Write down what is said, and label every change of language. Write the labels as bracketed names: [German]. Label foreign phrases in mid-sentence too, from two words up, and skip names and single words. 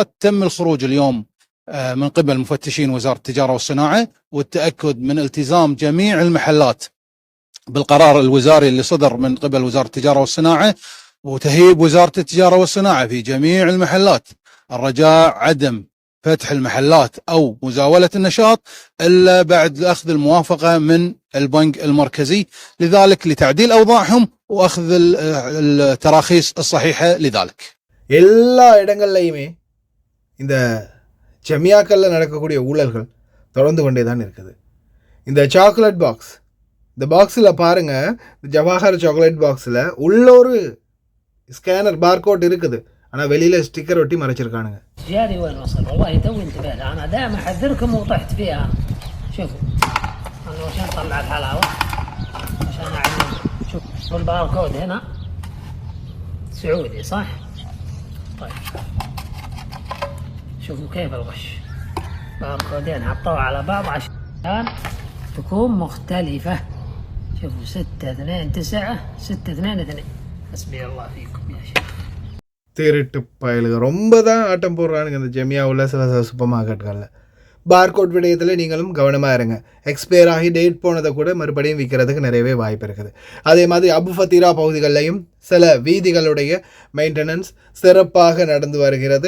[Arabic] تم الخروج اليوم من قبل مفتشين وزارة التجارة والصناعة والتأكد من التزام جميع المحلات بالقرار الوزاري اللي صدر من قبل وزارة التجارة والصناعة، وتهيب وزارة التجارة والصناعة في جميع المحلات الرجاء عدم فتح المحلات أو مزاولة النشاط إلا بعد أخذ الموافقة من البنك المركزي، لذلك لتعديل أوضاعهم وأخذ التراخيص الصحيحة لذلك. [Tamil] எல்லா இடங்கள்லையுமே இந்த ஜமியாக்களில் நடக்கக்கூடிய ஊழல்கள் தொடர்ந்து கொண்டே தான் இருக்குது. இந்த [English] chocolate box, [Tamil] இந்த பாக்ஸில் பாருங்கள், ஜவாஹர் [English] chocolate box [Tamil] உள்ளொரு [English] scanner barcode [Tamil] இருக்குது, ஆனால் வெளியில் ஸ்டிக்கர் ஒட்டி மறைச்சிருக்கானுங்க. [Arabic] جاري وين وصل؟ والله توي انتبه له، انا دائما احذركم وطحت فيها. شوفوا انا عشان اطلع الحلاوه عشان اعلم. شوف والباركود هنا سعودي صح؟ طيب شوفوا كيف الغش، باركودين حطوها على بعض عشان تكون مختلفه. شوفوا 629 622. حسبي الله فيكم يا شيخ. [Tamil] திருட்டு பயலுங்க ரொம்ப தான் ஆட்டம் போடுறானுங்க இந்த ஜெமியாவில் சில [English] super markets. [Tamil] பார்கோட் விடயத்தில் நீங்களும் கவனமாக இருங்க. எக்ஸ்பயர் ஆகி டேட் போனதை கூட மறுபடியும் விற்கிறதுக்கு நிறையவே வாய்ப்பு இருக்குது. அதே மாதிரி அபு ஃபத்தீரா பகுதிகளிலையும் சில வீதிகளுடைய மெயின்டெனன்ஸ் சிறப்பாக நடந்து வருகிறது.